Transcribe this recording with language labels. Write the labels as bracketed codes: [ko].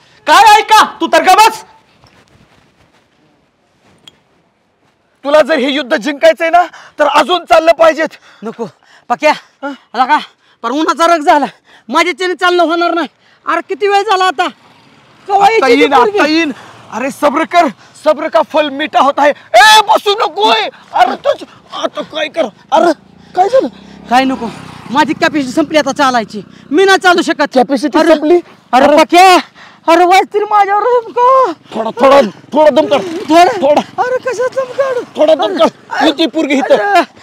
[mr] काय ऐका, तू तर का बस. तुला जर हे युद्ध जिंकायचंय ना तर अजून चाललं पाहिजेत. नको पक्या आला का, पर उन्हाचा रग झाला, माझ्याच्याने चालणं होणार नाही. अरे किती वेळ झाला आता, केव्हा आता यायची ती येईन, पोरगी? आता येईन. [hi] अरे सब्र कर, सब्र का फल मीठा होता है. [mr] ए बसू नकोय. अरे तुझ आता काय कर. अरे काय झालं? काय नको, माझी कॅपॅसिटी संपली आता चालायची, मी नाही चालू शकत. कॅपॅसिटी संपली? अरे पक्या, अरे वाच तरी माझ्यावर थोडा थोडा थोडा दम काढ. थोडा अरे कशा दम काढ, थोडा दम काढ. ती पोरगी इथं.